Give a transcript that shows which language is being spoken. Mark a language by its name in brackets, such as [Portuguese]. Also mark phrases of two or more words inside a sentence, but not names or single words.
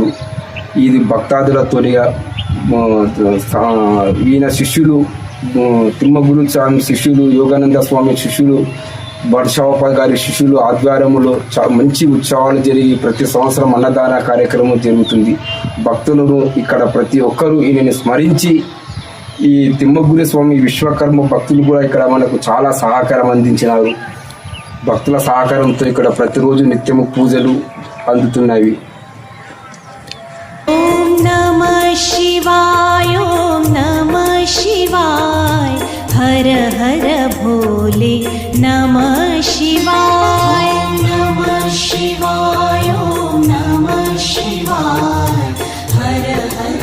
[Telugu] ఇది భక్తాదుల తొలిగా ఈయన శిష్యులు తిమ్మగురు స్వామి శిష్యులు, యోగానంద స్వామి శిష్యులు, బడషావప్ప గారి శిష్యులు ఆధ్వర్యంలో మంచి ఉత్సవాలు జరిగి ప్రతి సంవత్సరం అన్నదాన కార్యక్రమం జరుగుతుంది. భక్తులను ఇక్కడ ప్రతి ఒక్కరూ ఈయనని స్మరించి ఈ తిమ్మగురి స్వామి విశ్వకర్మ భక్తులు కూడా ఇక్కడ మనకు చాలా సహకారం అందించినారు. భక్తుల సహకారంతో ఇక్కడ ప్రతిరోజు నిత్యము పూజలు అందుతున్నవి. [Sanskrit] ओम नमः शिवाय ओम नमः शिवाय हर हर भोले नमः शिवाय नमः शिवाय ॐ नमः शिवाय हर हर